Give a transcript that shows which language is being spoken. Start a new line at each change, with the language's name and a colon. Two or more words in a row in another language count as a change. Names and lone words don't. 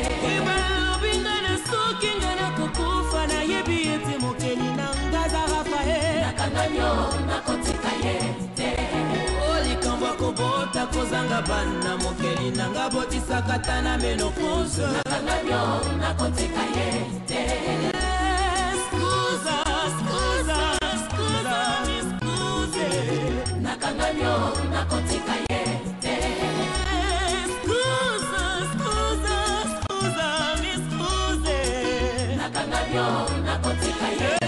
Lingala: ibalobi ngana soki ngana kokufa na yebi ete mokeli na ngaza rafael nakanganyo nakotika ye te likambo akobota kozanga bana mokeli nanga botisaka ta na menopause nakanganyo nakotika ye te
Italian: Scusa, scusa, scusa, mi scusi
Lingala: nakanganyo nakotika ye te
Italian: Scusa, scusa, scusa, mi scusi
Lingala: nakanganyo nakotika ye